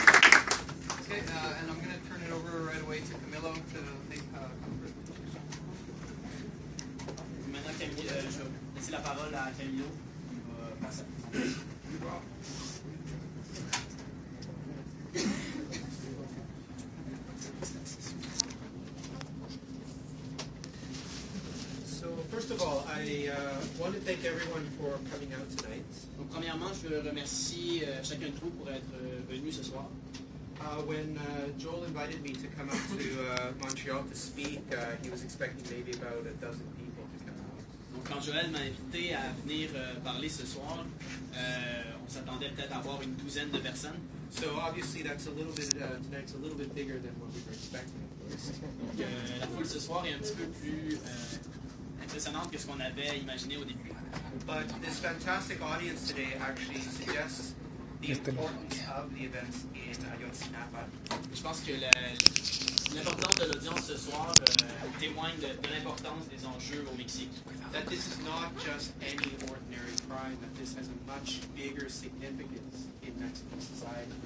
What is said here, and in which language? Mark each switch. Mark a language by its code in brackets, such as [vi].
[en] And I'm going to turn it over right away to Camilo to make [fr] Maintenant, je vais laisser la parole à Camilo qui va passer. [en] So first of all, I want to thank everyone for coming out tonight. [fr] Donc, premièrement, je veux remercier chacun de vous pour être venu ce soir. [en] When Joel invited me to come out to Montreal to speak, he was expecting maybe about a dozen people to come out. [fr] Donc, quand Joël m'a invité à venir parler ce soir, on s'attendait peut-être à avoir une douzaine de personnes. [en] So obviously that's a little bit tonight's a little bit bigger than what we were expecting. [fr] Donc, la foule ce soir est un petit peu plus impressionnante que ce qu'on avait imaginé au début. [en] But this fantastic audience today actually suggests the importance of the events in Ayotzinapa. [fr] Je pense que l'importance de l'audience ce soir témoigne de l'importance des enjeux au Mexique. [en] That this is not just any ordinary crime, that this has a much bigger significance in Mexican society.